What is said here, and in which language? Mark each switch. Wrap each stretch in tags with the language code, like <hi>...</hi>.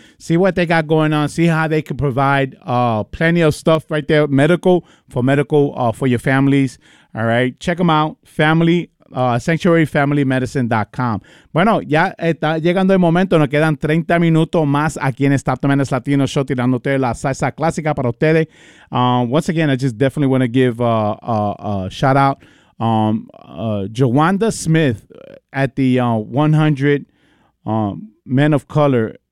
<en>See what they got going on. See how they can provide plenty of stuff right there, medical for your families. All right, check them out. Family. SanctuaryFamilyMedicine.com.</en> <es>Bueno, ya está llegando el momento. Nos quedan 30 minutos más aquí en Stato Menes Latino Show, tirándote la salsa clásica para ustedes.</es> <en>Once again, I just definitely want to give shout out Jawanda Smith at the 100 Men of Color.</en>